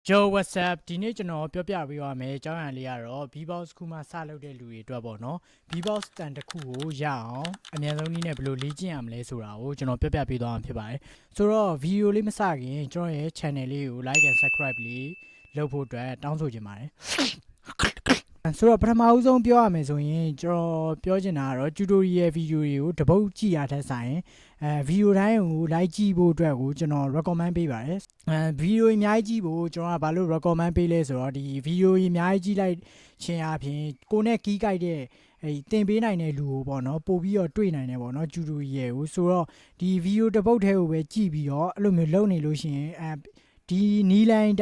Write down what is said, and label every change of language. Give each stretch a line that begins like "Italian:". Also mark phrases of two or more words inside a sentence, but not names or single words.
English: Yo what's up
Burmese: ဒီနေ့ကျွန်တော်ပြောပြပေးပါမယ်အကြောင်းအရာလေးကတော့ B-box ခုမှစလုပ်တဲ့လူတွေအတွက်ပေါ့နော် B-box တန်တစ်ခုကိုရအောင်အများဆုံးနည်းနဲ့ဘယ်လိုလေ့ကျင့်ရမလဲဆိုတာကိုကျွန်တော်ပြောပြပေးသွားမှာဖြစ်ပါတယ်ဆိုတော့ video လေးမစခင်ကျွန်တော်ရဲ့ channel လေးကို
English: like and subscribe
Burmese: လေးလုပ်ဖို့အတွက်တောင်းဆိုချင်ပါတယ်ဆိုတော့ပထမဦးဆုံးပြောရမယ်ဆိုရင်ကျွန်တော်ပြောချင်တာကတော့
English: tutorial video
Burmese: တွေကိုတပုတ်ကြည့်ရတဲ့ဆိုင်video တိုင်း ကို like ကြည့်ဖို့အတွက်ကိုကျွန်တော် recommend ပေးပါတယ်video အများကြီးကြည့်ဖို့ကျွန်တော်ကဘာလို့ recommend ပေးလဲဆိုတော့ဒီ video အများကြီးကြည့်လိုက်ခြင်းအပြင်ကိုနဲ့ key guide တဲ့တင်ပေးနိုင်တဲ့လူကိုပေါ့နော်ပို့ပြီးတော့တွေ့နိုင်တယ်ပေါ့နော် tutorial ကိုဆိုတော့ဒီ video တပုတ်ထဲကိုပဲကြည့်ပြီးတော့အဲ့လိုမျိုးလုပ်နေလို့ရှိရင်ဒီနီးလန်း